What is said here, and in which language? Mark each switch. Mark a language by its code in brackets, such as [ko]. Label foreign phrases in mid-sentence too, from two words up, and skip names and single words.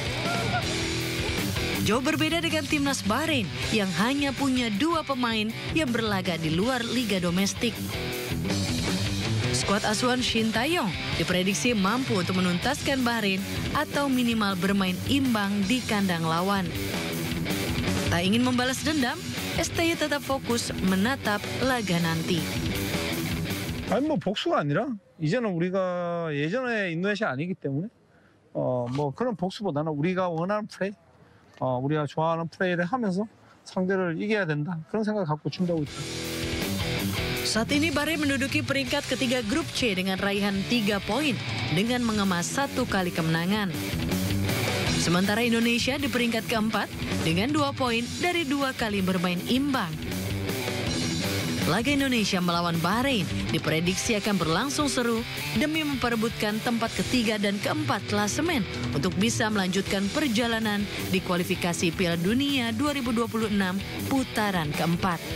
[id] Jauh berbeda dengan timnas Bahrain yang hanya punya 2 pemain yang berlaga di luar liga domestik. Skuad asuhan Shin Tae-yong diprediksi mampu untuk menuntaskan Bahrain atau minimal bermain imbang di kandang lawan. Tak ingin membalas dendam, STI tetap fokus menatap laga nanti. [ko] 아니 뭐 복수가 아니라 이제는 우리가 예전에 인도네시아 아니기 때문에 뭐 그런 복수보다는 우리가 원하는 플레이, 우리가 좋아하는 플레이를 하면서 상대를 이겨야 된다 그런 생각 갖고 준비하고 있다. [id] Saat ini Bahrain menduduki peringkat ketiga grup C dengan raihan 3 poin dengan mengemas 1 kali kemenangan. Sementara Indonesia di peringkat keempat dengan 2 poin dari 2 kali bermain imbang. Laga Indonesia melawan Bahrain diprediksi akan berlangsung seru demi memperebutkan tempat ketiga dan keempat klasemen untuk bisa melanjutkan perjalanan di kualifikasi Piala Dunia 2026 putaran keempat.